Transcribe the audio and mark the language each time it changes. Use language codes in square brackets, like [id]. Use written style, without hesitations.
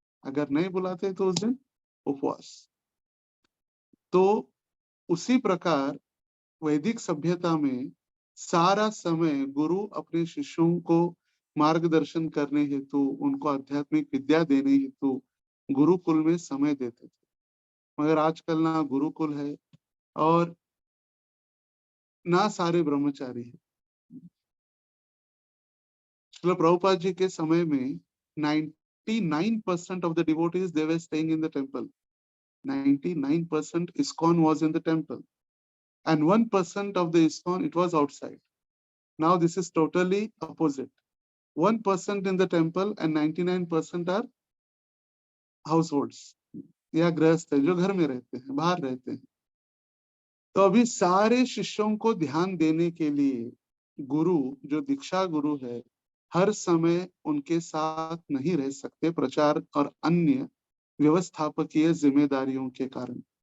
[hi] अगर नहीं बुलाते तो उस दिन उपवास। तो उसी प्रकार वैदिक सभ्यता में सारा समय गुरु अपने शिष्यों को मार्गदर्शन करने हेतु, उनको आध्यात्मिक विद्या देने हेतु गुरुकुल में समय देते थे। मगर आजकल ना गुरुकुल है और ना सारे ब्रह्मचारी है। श्रील प्रभुपाद जी के समय में [en] 99% of the devotees they were staying in the temple. 99% ISKCON was in the temple, and 1% of the ISKCON it was outside. Now this is totally opposite. 1% in the temple and 99% are households, [hi] या गृहस्थ है जो घर में रहते हैं, बाहर रहते हैं। तो अभी सारे शिष्यों को ध्यान देने के लिए गुरु जो दीक्षा गुरु है हर समय उनके साथ नहीं रह सकते, प्रचार और अन्य व्यवस्थापकीय जिम्मेदारियों के कारण।